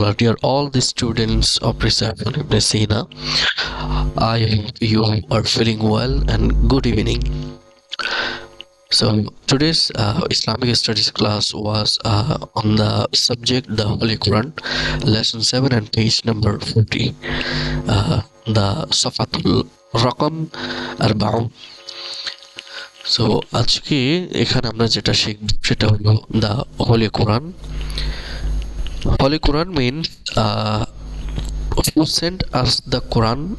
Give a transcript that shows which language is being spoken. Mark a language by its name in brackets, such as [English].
[English] Dear all the students of Reception Ibn Sina, I hope you are feeling well and good evening. So today's Islamic studies class was on the subject the Holy Quran, lesson 7 and page number 40, the Safatul Raqam Arbaun. [Bangla] So আজকে এখানে আমরা যেটা শিখব সেটা হলো the Holy Quran. [English] Holy Quran means who sent us the Quran?